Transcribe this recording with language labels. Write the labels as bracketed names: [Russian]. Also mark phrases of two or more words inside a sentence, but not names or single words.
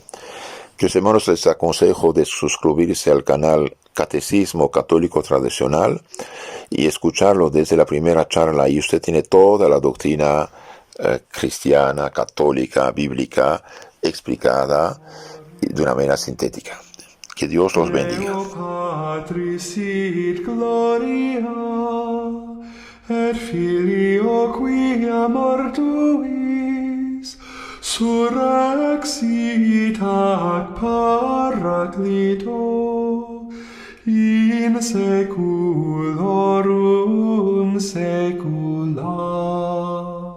[Spanish] Queridos hermanos, les aconsejo de suscribirse al canal Catecismo Católico Tradicional y escucharlo desde la primera charla. Y usted tiene toda la doctrina cristiana, católica, bíblica, explicada de una manera sintética. Que Dios los bendiga. [Latin] Et Filio quia mortuis surrexit ac Paraclito in saeculorum saecula.